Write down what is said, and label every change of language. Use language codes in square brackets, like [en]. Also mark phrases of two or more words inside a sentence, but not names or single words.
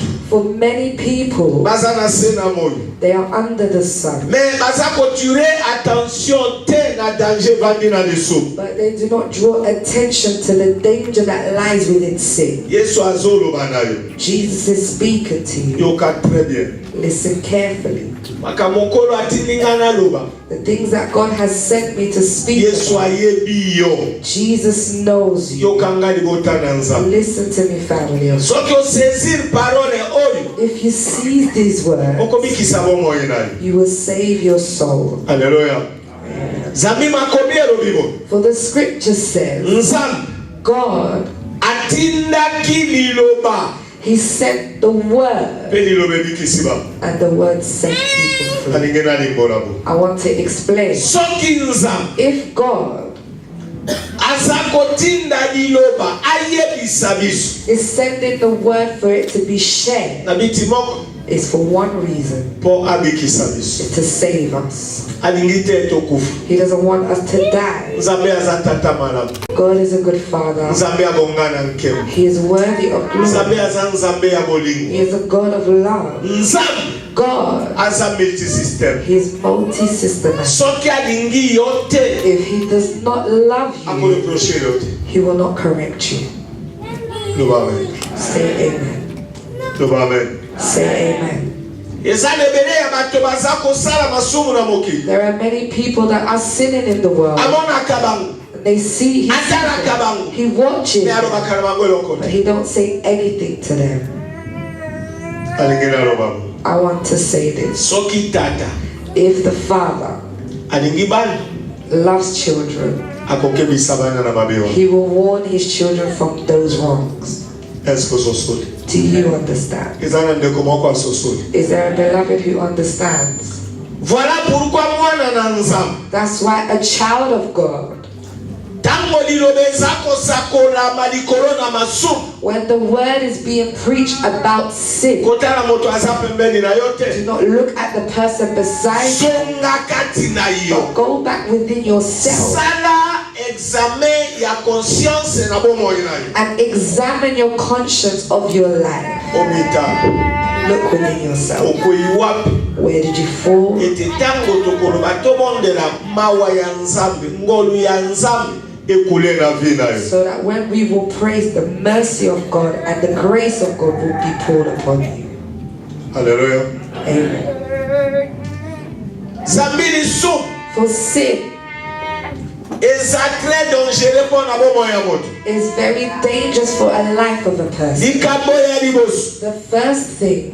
[en] For many people, [ln] baza na se na moi [en] they are under the sun, [ln] mais baza kotire attention te na danger vandi na lisumu [en] but they do not draw attention to the danger that lies within sin. [ln] yesu azoloba na yo [en] Jesus is speaking to you. [ln] yoka [fr] très bien [en] Listen carefully. [ln] makambo nkolo atindinga naloba [en] The things that God has sent me to speak [ln] yesu [en] about, [ln] ayebi yo [en] Jesus knows you. [ln] yokanga libota na nzambe [en] Listen to me, family. [ln] soki osaisir parole oyo [en] If you seize these words, [ln] okobikisa bomoi na yo [en] you will save your soul. [ln] alleluya zambi makomi elobi bo [en] For the scripture says, [ln] nzambe [en] God, [ln] atindaki liloba [en] He sent the word, [ln] mpe liloba ebikisi ba [en] and the word set people free. [ln] alingi nalimbola bo [en] I want to explain. [ln] soki nzambe [en] If God [ln] aza kotinda liloba ayebisa biso [en] is sending the word for it to be shared, [ln] na biti moko [en] it's for one reason, [ln] mpo abikisa biso [en] it's to save us. [ln] alingi te tokufa [en] He doesn't want us to die. [ln] nzambe aza tata malamu [en] God is a good father. [ln] nzambe abongana nkemo [en] He is worthy of [ln] nzambe [en] glory. [ln] aza nzambe ya bolingo [en] He is a God of love. [ln] nzambe [en] God, [ln] aza multisystème [en] He is multi-systematic. [ln] soki alingi yo te [en] If He does not love you, [ln] akoreproche yo te [en] He will not correct you. [ln] loba amen [en] Say amen. [ln] loba amen [en] Say amen. [ln] eza na ebele ya bato baza kosala masumu na mokili [en] There are many people that are sinning in the world. [ln] amonaka bango [en] They see He [ln] atalaka bango [en] He watches, [ln] me alobaka na bango eloko [en] but [ln] te [en] He don't say anything to them. [ln] alingi naloba bo [en] I want to say this. [ln] soki tata [en] If the father [ln] alingi bana [en] loves children, [ln] akokebisa bana na mabe wana [en] He will warn His children from those wrongs. [ln] eske ososoli [en] Do you understand? [ln] eza na ndeko moko asosoli [en] Is there a beloved who understands? [fr] voilà pourquoi [ln] mwana na nzambe [en] That's why a child of God, [ln] ntango liloba eza kosakolama likolo na masumu [en] when the word is being preached about sin, [ln] kotala moto aza pembeni na yo [en] do [ln] te [en] not look at the person beside you, [ln] zonga kati na yo [en] but go back within yourself [ln] sala examen ya conscience na bomoi na yo [en] and examine your conscience of your life. [ln] omita [en] Look within yourself. [ln] okwei wapi [en] Where did you fall? [ln] ete ntango tokoloba tobondela mawa ya nzambe ngolu ya nzambe ekule na vi na yo [en] So that when we will praise the mercy of God and the grace of God will be poured upon you. [ln] alleluya [en] Amen. [ln] zambi lisumu [en] For sin [ln] eza [fr] très dangereux [ln] mpo na bomoi ya moto [en] is very dangerous for a life of a person. [ln] likambo ya liboso [en] The first thing,